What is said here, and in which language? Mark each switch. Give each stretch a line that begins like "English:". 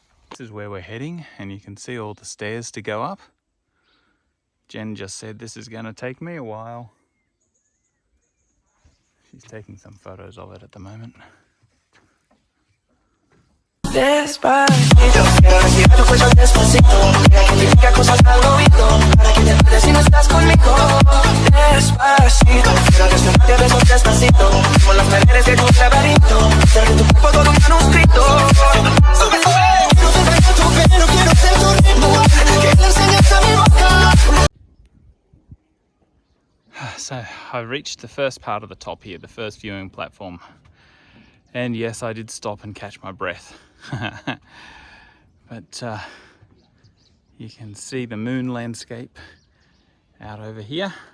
English: This is where we're heading, and you can see all the stairs to go up. Jen just said this is going to take me a while. She's taking some photos of it at the moment.
Spanish: Despacito, quiero respirar tu cuello despacito. Deja que te diga cosas al oído, para que te enteres si no estás conmigo. Despacito, quiero desnudarte a besos despacito, como las paredes de tu laberinto. Hacer de tu cuerpo todo un manuscrito. Sube, sube, no te traigo tu pelo, quiero ser tu ritmo, que le enseñes a mi boca.
English: So I reached the first part of the top here, the first viewing platform. And yes, I did stop and catch my breath. But you can see the moon landscape out over here.